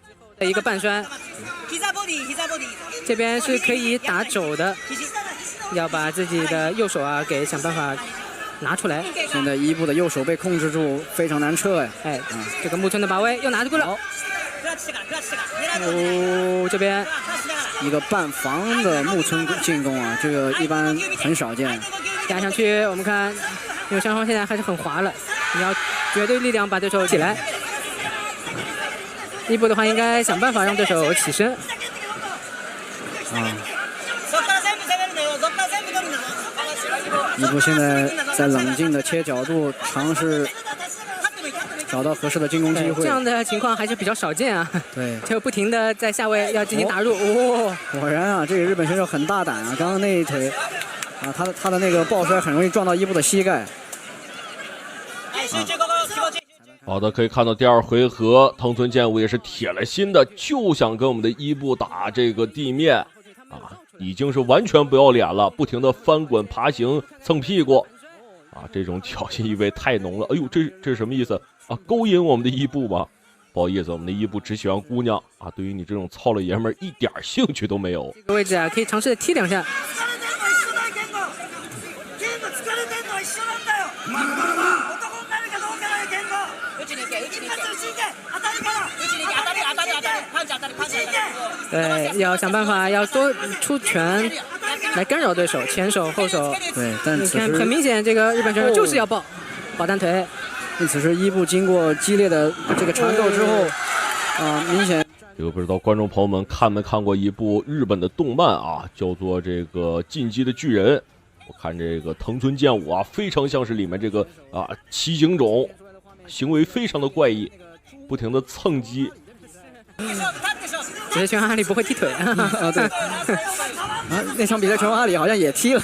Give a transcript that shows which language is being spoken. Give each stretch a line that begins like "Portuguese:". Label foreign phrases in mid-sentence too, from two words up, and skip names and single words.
Chinese: 一個半摔，這邊是可以打肘的，要把自己的右手啊給想辦法拿出來。現在伊布的右手被控制住，非常難撤哎。這個木村的把位又拿住了。這邊一個半防的木村進攻啊，這個一般很少見。壓上去，我們看，因為雙方現在還是很滑了，你要絕對力量把對手起來。伊布的話應該想辦法讓對手起身。伊布現在在冷靜的切角度，嘗試找到合適的進攻機會。這樣的情況還是比較少見啊。對，就不停的在下位要進行打入。果然啊，這個日本選手很大膽啊！剛剛那一腿啊，他的那個抱摔很容易撞到伊布的膝蓋。好的，可以看到第二回合，藤村健吾也是鐵了心的，就想跟我們的伊布打這個地面啊，已經是完全不要臉了，不停的翻滾、爬行、蹭屁股啊，這種挑釁意味太濃了。哎呦，這是什麼意思啊？勾引我們的伊布吧？不好意思，我們的伊布只喜歡姑娘啊，對於你這種糙老爺們一點興趣都沒有。這個位置啊，可以嘗試踢兩下。对，要想辦法要多出拳來干擾對手，前手後手。對，但你看很明顯，這個日本選手就是要抱單腿。此時伊布經過激烈的這個纏鬥之後，明顯。這個不知道觀眾朋友們看沒看過一部日本的動漫啊，叫做這個《進擊的巨人》。我看這個藤村健吾啊，非常像是裡面這個七井種，行為非常的怪異，不停的蹭擊。只是拳皇阿里不會踢腿啊，對。那場比賽拳皇阿里好像也踢了。